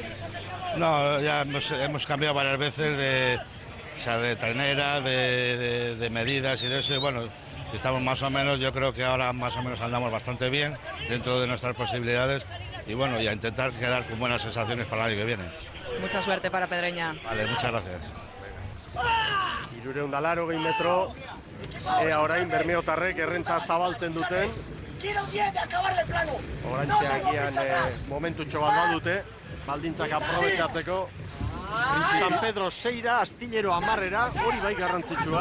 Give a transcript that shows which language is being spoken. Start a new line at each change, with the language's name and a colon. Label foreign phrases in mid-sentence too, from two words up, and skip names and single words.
Spanish: No, ya hemos cambiado varias veces de trainera, de medidas y de eso, y bueno, estamos más o menos, yo creo que ahora más o menos andamos bastante bien dentro de nuestras posibilidades y bueno, y a intentar quedar con buenas sensaciones para el año que viene. Mucha suerte para Pedreña. Vale, muchas gracias.
Basque: 380 metro, orain Bermeotarrek errenta zabaltzen duten. Oraintxe agian momentutxo bat badute, baldintzak aprobetxatzeko. San Pedro 6ra, Astillero 10ra, hori bai garrantzitsua.